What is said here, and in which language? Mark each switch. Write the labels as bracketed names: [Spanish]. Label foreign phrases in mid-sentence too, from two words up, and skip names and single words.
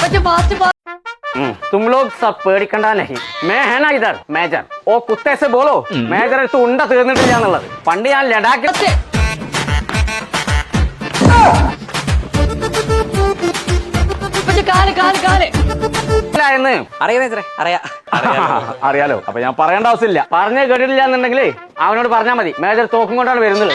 [Hindi] तुम लोग सब [Malayalam] പേടിക്കണ്ട [Hindi] नहीं मैं है ना इधर मेजर ओ कुत्ते से बोलो मेजर [Malayalam] അടുത്ത് ഉണ്ട തീർന്നിട്ടില്ലാന്നുള്ളത് പണ്ട് ഞാൻ ലഡാക്കിൽ അറിയാലോ അപ്പൊ ഞാൻ പറയേണ്ട ആവശ്യമില്ല പറഞ്ഞേ കേട്ടിട്ടില്ല എന്നുണ്ടെങ്കിൽ അവനോട് പറഞ്ഞാൽ മതി മേജർ തോക്കും കൊണ്ടാണ് വരുന്നത്